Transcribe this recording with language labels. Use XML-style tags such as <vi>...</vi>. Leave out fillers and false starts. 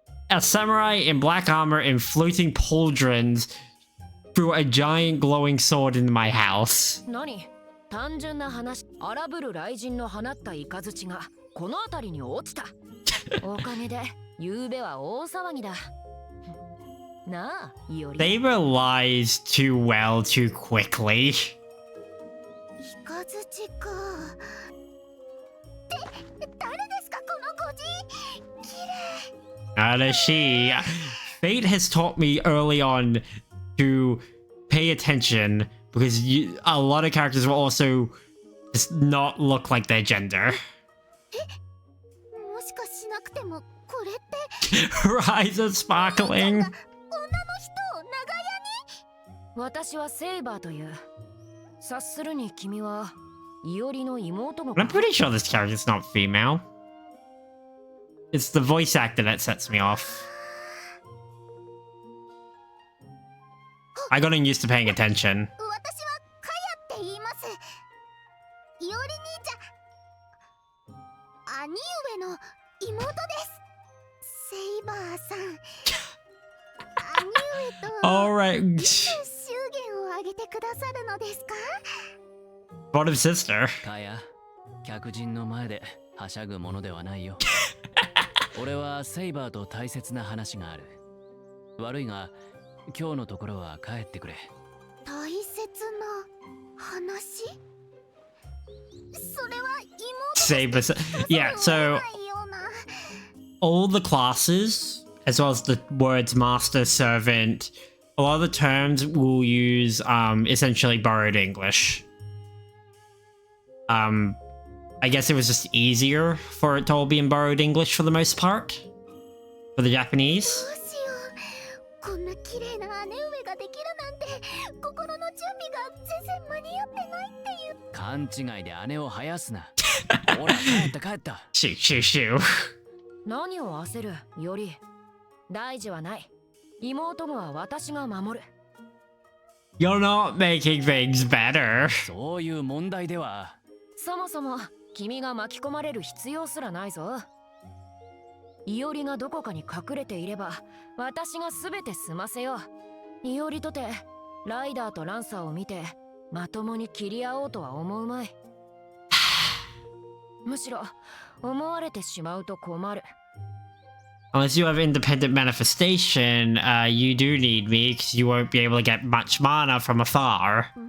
<en>A samurai in black armor and floating pauldrons threw a giant glowing sword into my house.</en> <ja>何？単純な話。荒ぶる雷神の放った雷がこの辺りに落ちた。おかげでゆうべは大騒ぎだ。なあ、いおり。</ja> <en>They realized too well too quickly.</en> <ja>雷か。誰ですかこの孤児。綺麗。</ja> <en>she. Fate has taught me early on to pay attention because a lot of characters will also just not look like their gender.</en> <ja>もしかしなくてもこれって</ja> <en>Her eyes are sparkling.</en> <ja>女の人を長屋に私はセイバーという。察するに君はイオリの妹の</ja> <en>I'm pretty sure this character's not female. It's the voice actor that sets me off. I got used to paying attention.</en> <ja>私はカヤって言います。イオリ兄ちゃん兄上の妹です。セイバーさん兄上と</ja> <en>Alright.</en> <ja>祝言を挙げてくださるのですか？</ja> <en>What of sister?</en> <ja>かや、客人の前ではしゃぐものではないよ。俺はセイバーと大切な話がある。悪いが、今日のところは帰ってくれ。大切な話？それは妹</ja> <en>Saber. Yeah, so all the classes, as well as the words master, servant, a lot of the terms will use essentially borrowed English. I guess it was just easier for it to all be in borrowed English for the most part. For the Japanese.</en> <ja>どうしよう。こんな綺麗な姉上ができるなんて心の準備が全然間に合ってないっていう。勘違いで姉を生やすな。ほら、帰った帰った。</ja> <en>Shoo, shoo, shoo.</en> <ja>何を焦るより大事はない。妹もは私が守る。</ja> <en>You're not making things better.</en> <ja>そういう問題では。そもそも君が巻き込まれる必要すらないぞ。イオリがどこかに隠れていれば私が全て済ませよう。イオリとてライダーとランサーを見てまともに切り合おうとは思うまい。むしろ思われてしまうと困る。</ja> <en>Unless you have independent manifestation, you do need me because you won't be able to get much mana from afar.</en>